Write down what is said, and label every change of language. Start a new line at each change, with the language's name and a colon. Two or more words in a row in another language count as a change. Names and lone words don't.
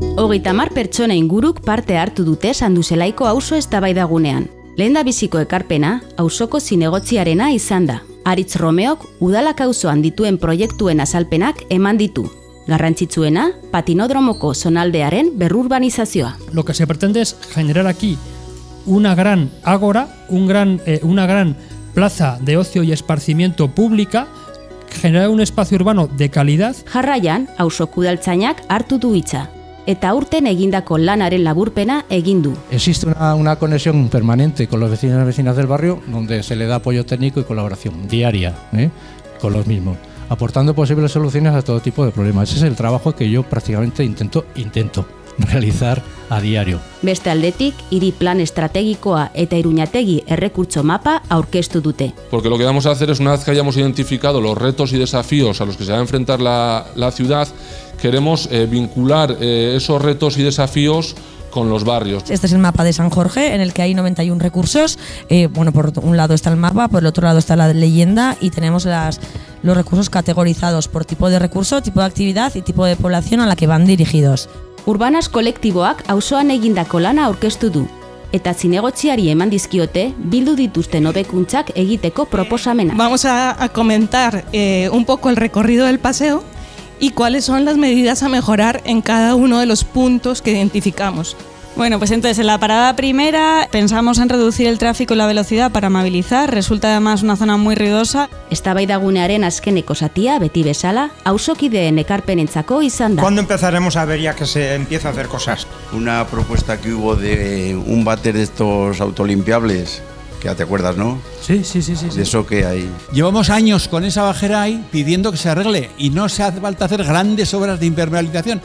Basque: 30 pertsona inguruk parte hartu dute Sanduzelaiko auzo eztabaidagunean. Lehendabiziko ekarpena auzoko zinegotziarena izan da. Aritz Romeok udalak auzoan dituen proiektuen azalpenak eman ditu. Garrantzitsuena, patinodromoko zonaldearen berrurbanizazioa.
Spanish: Lo que se pretende es generar aquí una gran ágora, una gran plaza de ocio y esparcimiento pública, generar un espacio urbano de calidad.
Basque: Jarraian, auzoko udaltzainak hartu du hitza. Eta aurten egindako lanaren laburpena egin du.
Spanish: Existe una conexión permanente con los vecinos y vecinas del barrio, donde se le da apoyo técnico y colaboración diaria con los mismos, aportando posibles soluciones a todo tipo de problemas. Ese es el trabajo que yo prácticamente intento realizar a diario.
Basque: Beste aldetik, hiri plan estrategikoa eta Iruñategi errekurtso mapa aurkeztu dute.
Spanish: Porque lo que vamos a hacer es, una vez que hayamos identificado los retos y desafíos a los que se va a enfrentar la ciudad, queremos vincular esos retos y desafíos con los barrios. Este es el mapa de San Jorge, en el que hay 91 recursos. Por un lado está el mapa, por el otro lado está la leyenda y tenemos los recursos categorizados por tipo de recurso, tipo de actividad y tipo de población a la que van dirigidos.
Basque: Urbanas kolektiboak auzoan egindako lana aurkeztu du. Eta zinegotziari eman dizkiote bildu dituzten hobekuntzak egiteko proposamena.
Spanish: Vamos a comentar un poco el recorrido del paseo y cuáles son las medidas a mejorar en cada uno de los puntos que identificamos. Bueno, pues entonces en la parada primera pensamos en reducir el tráfico y la velocidad para amabilizar. Resulta además una zona muy ruidosa.
Basque: Eztabaidagunearen azkeneko zatia, beti bezala, auzokideen ekarpenentzako izan da.
Spanish: ¿Cuándo empezaremos a ver ya que se empieza a hacer cosas? Una propuesta que hubo de un váter de estos autolimpiables, que ya te acuerdas, ¿no? Sí. De eso que hay. Llevamos años con esa bajera ahí pidiendo que se arregle y no se hace falta hacer grandes obras de impermeabilización.